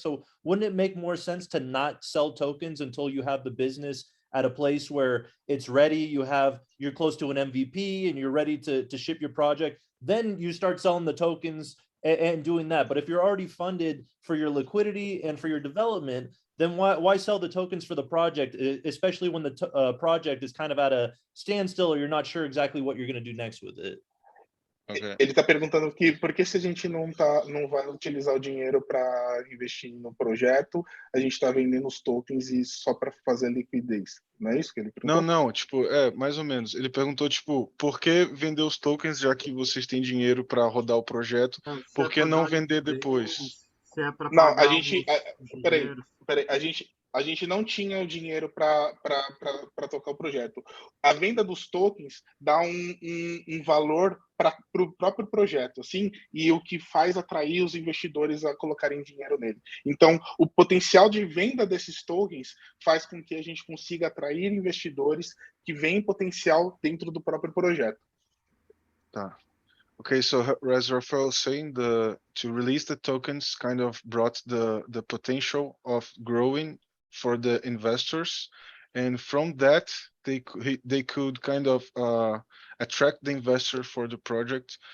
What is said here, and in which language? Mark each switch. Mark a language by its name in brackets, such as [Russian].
[English] So wouldn't it make more sense to not sell tokens until you have the business at a place where it's ready, you're close to an MVP and you're ready to ship your project, then you start selling the tokens and doing that. But if you're already funded for your liquidity and for your development, then why sell the tokens for the project, especially when the project is kind of at a standstill or you're not sure exactly what you're going to do next with it? Okay. [Portuguese] Ele está perguntando que por que, se a gente não vai utilizar o dinheiro para investir no projeto, a gente está vendendo os tokens e só para fazer liquidez. Não é isso que ele perguntou? Não, tipo, mais ou menos. Ele perguntou, tipo, por que vender os tokens, já que vocês têm dinheiro para rodar o projeto? Por que não vender depois? Se é para Não, pagar a gente... Peraí, a gente não tinha o dinheiro para tocar o projeto. A venda dos tokens dá um valor para o próprio projeto, assim, e o que faz atrair os investidores a colocarem dinheiro nele. Então, o potencial de venda desses tokens faz com que a gente consiga atrair investidores que veem potencial dentro do próprio projeto. Tá. [English] Okay, so as Rafael was saying, to release the tokens kind of brought the potential of growing for the investors, and from that they could kind of attract the investor for the project.